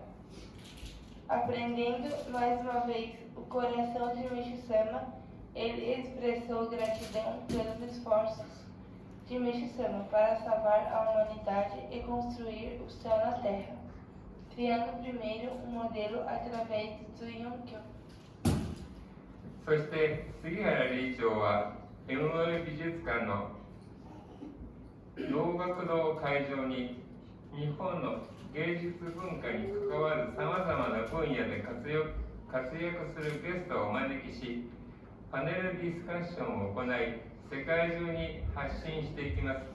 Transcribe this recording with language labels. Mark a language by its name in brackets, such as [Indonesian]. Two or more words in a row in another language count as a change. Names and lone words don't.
[Portuguese] Aprendendo mais uma vez o coração de Meixo Sama, ele expressou gratidão pelos esforços de Meixo Sama para salvar a humanidade e construir o céu na terra, criando primeiro um modelo através do Yonkyun. [Japanese] そして杉原理事長は MOE 美術館の能楽堂会場に日本の芸術文化に関わるさまざまな分野で活躍するゲストをお招きし、パネルディスカッションを行い、世界中に発信していきます。